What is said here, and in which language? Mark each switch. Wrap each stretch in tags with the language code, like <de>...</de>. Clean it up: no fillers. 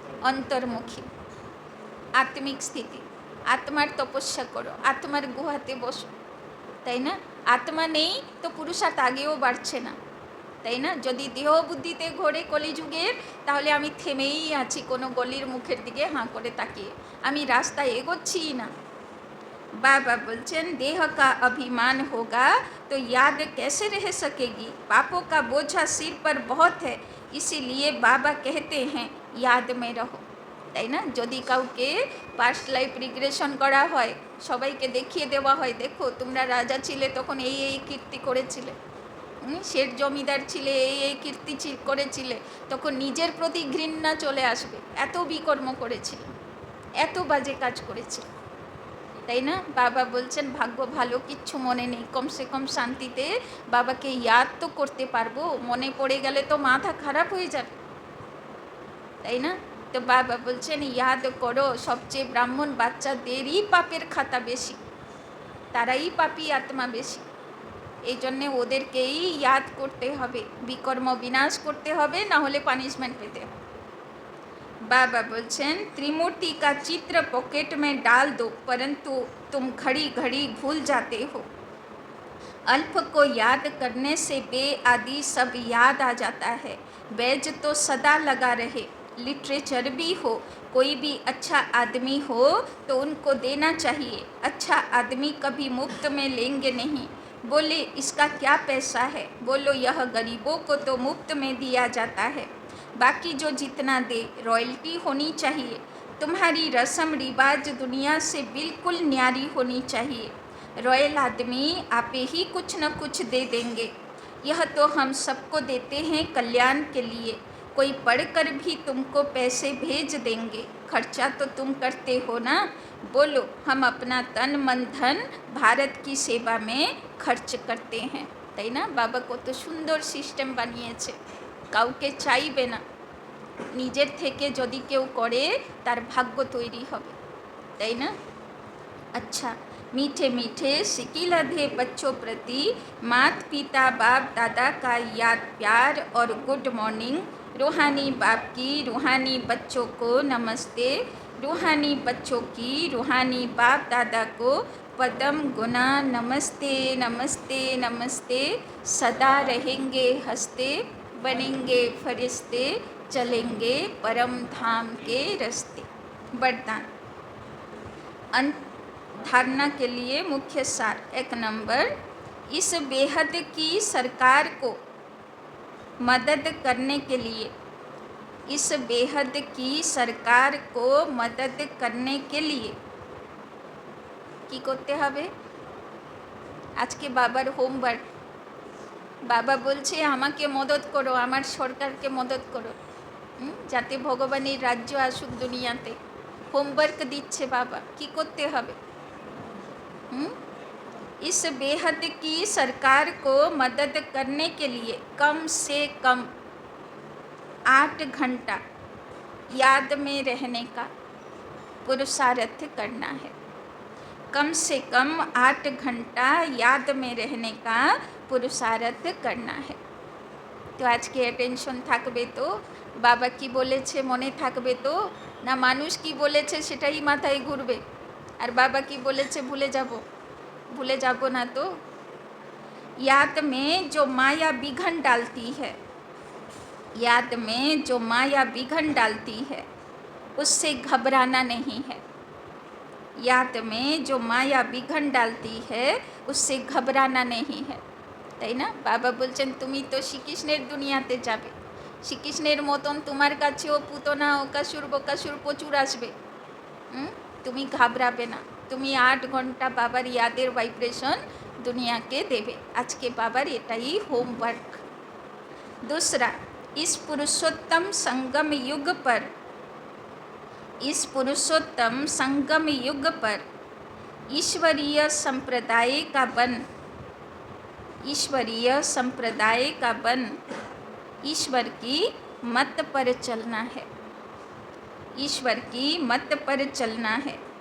<bn>অন্তর্মুখী আত্মিক স্থিতি, আত্মার তপস্যা করো, আত্মার গুহাতে বসো, তাই না? আত্মা নেই তো পুরুষার্থ আগেও বাড়ছে না, তাই না? যদি দেহ বুদ্ধিতে ঘোরে কলিযুগের, তাহলে আমি থেমেই আছি কোনো গলির মুখের দিকে হাঁ করে তাকিয়ে, আমি রাস্তায় এগোচ্ছি না।</bn> <hi>बाबा बोलছেন देह का अभिमान होगा तो याद कैसे रह सकेगी, पापों का बोझा सिर पर बहुत है, इसीलिए बाबा कहते हैं याद में रहो,</hi> <bn>তাই না? যদি কাউকে পাস্ট লাইফ রিগ্রেশন করা হয়, সবাইকে দেখিয়ে দেওয়া হয়, দেখো তোমরা রাজা ছিলে তখন এই এই কীর্তি করেছিলে, শেঠ জমিদার ছিলে, এই কীর্তি করেছিলে, তখন নিজের প্রতি ঘৃণা চলে আসবে। এত বিকর্ম করেছিল, এত বাজে কাজ করেছিল, তাই না? বাবা বলছেন ভাগ্য ভালো, কিচ্ছু মনে নেই, কমসে কম শান্তিতে বাবাকে ইয়াদ তো করতে পারবো, মনে পড়ে গেলে তো মাথা খারাপ হয়ে যাবে, তাই না? তো বাবা বলছেন ইয়াদ করো, সবচেয়ে ব্রাহ্মণ বাচ্চাদেরই পাপের খাতা বেশি, তারাই পাপী আত্মা বেশি, এই জন্যে ওদেরকেই ইয়াদ করতে হবে, বিকর্ম বিনাশ করতে হবে, না হলে পানিশমেন্ট পেতে হবে।</bn> <hi>बाबा बोलছেন त्रिमूर्ति का चित्र पॉकेट में डाल दो, परंतु तुम घड़ी घड़ी भूल जाते हो। अल्प को याद करने से बेआदि सब याद आ जाता है। बैज तो सदा लगा रहे, लिटरेचर भी हो, कोई भी अच्छा आदमी हो तो उनको देना चाहिए। अच्छा आदमी कभी मुफ्त में लेंगे नहीं। बोले इसका क्या पैसा है? बोलो यह गरीबों को तो मुफ्त में दिया जाता है, बाकी जो जितना दे रॉयल्टी होनी चाहिए। तुम्हारी रस्म रिवाज दुनिया से बिल्कुल न्यारी होनी चाहिए। रॉयल आदमी आप ही कुछ न कुछ दे देंगे, यह तो हम सबको देते हैं कल्याण के लिए। कोई पढ़कर भी तुमको पैसे भेज देंगे, खर्चा तो तुम करते हो ना। बोलो हम अपना तन मन धन भारत की सेवा में खर्च करते हैं,</hi> <bn>তাই না? বাবা কত সুন্দর সিস্টেম বানিয়েছে, কাউকে চাইবে না, নিজের থেকে যদি কেউ করে তার ভাগ্য তৈরি হবে, তাই না?</bn> <hi>अच्छा, मीठे मीठे सिकिलधे बच्चों प्रति मात पिता बाप दादा का याद प्यार और गुड मॉर्निंग। रूहानी बाप की रूहानी बच्चों को नमस्ते, रूहानी बच्चों की रूहानी बाप दादा को पदम गुना नमस्ते नमस्ते नमस्ते। सदा रहेंगे हंसते, बनेंगे फरिश्ते, चलेंगे परम धाम के रास्ते। वरदान। धारणा के लिए मुख्य सार। 1 नंबर, इस बेहद की सरकार को मदद करने के लिए, इस बेहद की सरकार को मदद करने के लिए</hi> <bn>কি করতে হবে? আজকে বাবার হোমওয়ার্ক, বাবা বলছে আমাকে মদত করো, আমার সরকারকে মদদ করো, যাতে ভগবানের রাজ্য আসুক দুনিয়াতে। হোমওয়ার্ক দিচ্ছে বাবা, কি করতে হবে?</bn> <hi>इस बेहद की सरकार को मदद करने के लिए कम से कम 8 घंटा याद में रहने का पुरुषार्थ करना है। कम से कम 8 घंटा याद में रहने का पुरुषार्थ करना है। तो आज के अटेंशन</hi> <bn>থাকবে তো, বাবা কি বলেছে মনে থাকবে তো, না মানুষ কি বলেছে সেটাই মাথায় ঘুরবে, আর বাবা কি বলেছে ভুলে যাব না তো।</bn> <hi>याद में जो माया विघन डालती है, याद में जो माया विघन डालती है उससे घबराना नहीं है। याद में जो माया विघन डालती है उससे घबराना नहीं है,</hi> <bn>তাই না? বাবা বলছেন তুমি তো শ্রীকৃষ্ণের দুনিয়াতে যাবে, শ্রীকৃষ্ণের মতন তোমার কাছেও পুতনা অকাসুর বকাসুর প্রচুর আসবে, তুমি ঘাবড়াবে না, তুমি 8 ঘন্টা বাবার ইয়াদের ভাইব্রেশন দুনিয়াকে দেবে। আজকে বাবার এটাই হোমওয়ার্ক।</bn> <hi>दूसरा, इस पुरुषोत्तम संगम युग पर, इस पुरुषोत्तम संगम युग पर ईश्वरीय संप्रदाय का बन, ईश्वरीय संप्रदाय का बन, ईश्वर की मत पर चलना है, ईश्वर की मत पर चलना है।</hi>